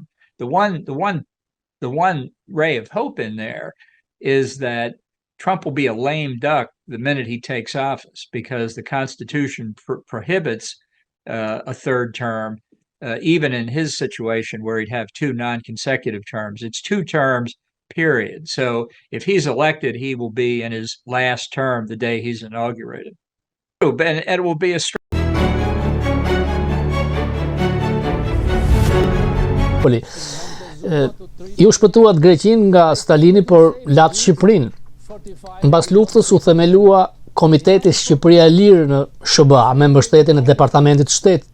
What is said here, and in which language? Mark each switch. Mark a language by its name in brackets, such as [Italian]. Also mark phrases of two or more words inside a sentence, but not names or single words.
[English] The one ray of hope in there is that Trump will be a lame duck the minute he takes office, because the Constitution prohibits a third term, even in his situation where he'd have two non-consecutive terms. It's 2 terms, period. So if he's elected, he will be in his last term the day he's inaugurated. And it will be a [Albanian] Ju shpëtuat Greqin nga Stalini për latë Shqipërinë. Mbas luftës u themelua Komiteti Shqipëria e Lirë në SBA me mbështetjen e Departamentit të Shtetit.